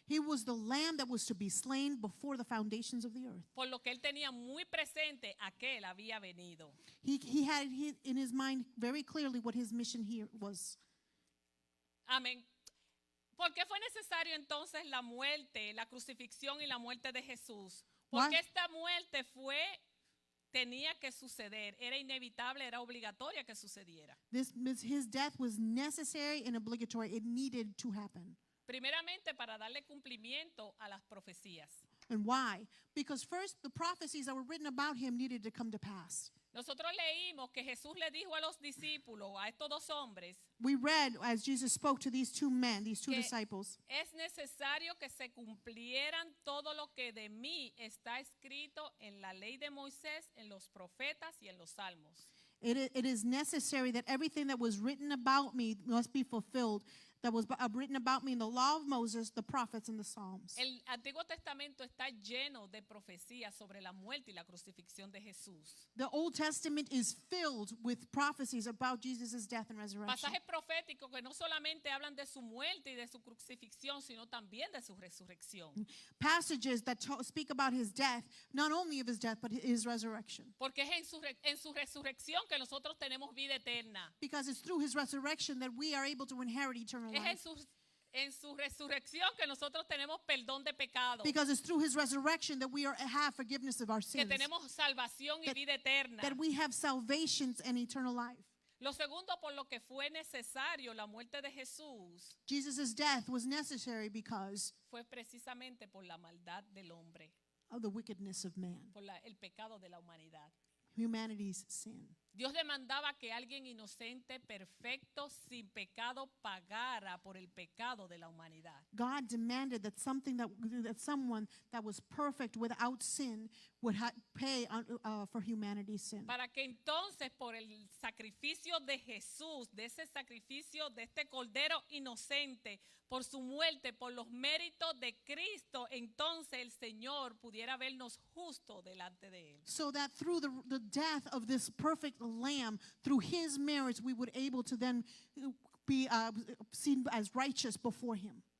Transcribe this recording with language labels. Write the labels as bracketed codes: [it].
[en] He was the lamb that was to be slain before the foundations of the earth. [es] Por lo que él tenía muy presente a que él había venido. [en] He had in his mind very clearly what his mission here was. [es] Amén. ¿Por qué fue necesario entonces la muerte, la crucifixión y la muerte de Jesús? Porque esta muerte tenía que suceder, era inevitable, era obligatoria que sucediera. [en] His death was necessary and obligatory. It needed to happen. [es] Primeramente para darle cumplimiento a las profecías. [en] And why? Because first, the prophecies that were written about him needed to come to pass. [es] Nosotros leímos que Jesús le dijo a los discípulos, a estos dos hombres, [en] We read as Jesus spoke to these two men, these two [es] que [en] disciples, [es] es necesario que se cumplieran todo lo que de mí está escrito en la ley de Moisés, en los profetas y en los salmos. [en] it is necessary that everything that was written about me must be fulfilled, that was written about me in the law of Moses, the prophets, and the Psalms. [es] El Antiguo Testamento está lleno de profecías sobre la muerte y la crucifixión de Jesús. [en] The Old Testament is filled with prophecies about Jesus' death and resurrection. [es] Pasajes proféticos que no solamente hablan de su muerte y de su crucifixión, sino también de su resurrección. [en] Passages that speak about his death, not only of his death, but his resurrection. [es] Porque es en su resurrección que nosotros tenemos vida eterna. [en] Because it's through his resurrection that we are able to inherit eternal [es] Es [en] life. [es] en su resurrección que nosotros tenemos perdón de pecado. [en] Because it's through his resurrection that we have forgiveness of our [es] Que [en] sins. [es] tenemos salvación y [en] That- [es] vida eterna. [en] That we have salvation and eternal life. [es] Lo segundo por lo que fue necesario la muerte de Jesús [en] Jesus' death was necessary because [es] fue precisamente por la maldad del hombre, [en] of the wickedness of man, [es] por el pecado de la humanidad. [en] humanity's sin. [es] Dios demandaba que alguien inocente, perfecto, sin pecado, pagara por el pecado de la humanidad. [en] God demanded that someone that was perfect without sin would pay for humanity's sin. [es] Para que entonces por el sacrificio de Jesús, de ese sacrificio de este cordero inocente, por su muerte, por los méritos de Cristo, entonces el Señor pudiera vernos justo delante de Él. [en] So that through the death of this perfect lamb, through his merits, we would able to then be seen as righteous before him.